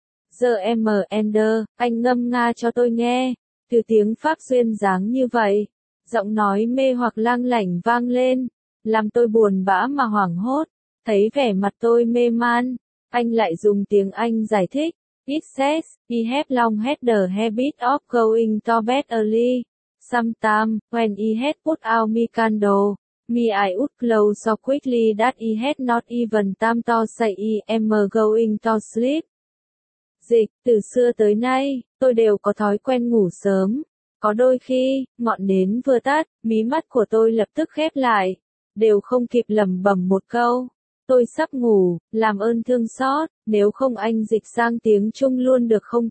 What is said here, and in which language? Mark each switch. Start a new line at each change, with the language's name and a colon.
Vietnamese: Giờ em mở Ender, anh ngâm nga cho tôi nghe. Từ tiếng Pháp duyên dáng như vậy. Giọng nói mê hoặc lang lảnh vang lên. Làm tôi buồn bã mà hoảng hốt. Thấy vẻ mặt tôi mê man. Anh lại dùng tiếng Anh giải thích.
English: It says, he had long had the habit of going to bed early. Sometime, when he had put out my candle, me I would close so quickly that he had not even time to say I am going to sleep.
Vietnamese: Dịch, từ xưa tới nay, tôi đều có thói quen ngủ sớm. Có đôi khi, ngọn nến vừa tắt, mí mắt của tôi lập tức khép lại. Đều không kịp lẩm bẩm một câu. Tôi sắp ngủ, làm ơn thương xót, nếu không anh dịch sang tiếng Trung luôn được không?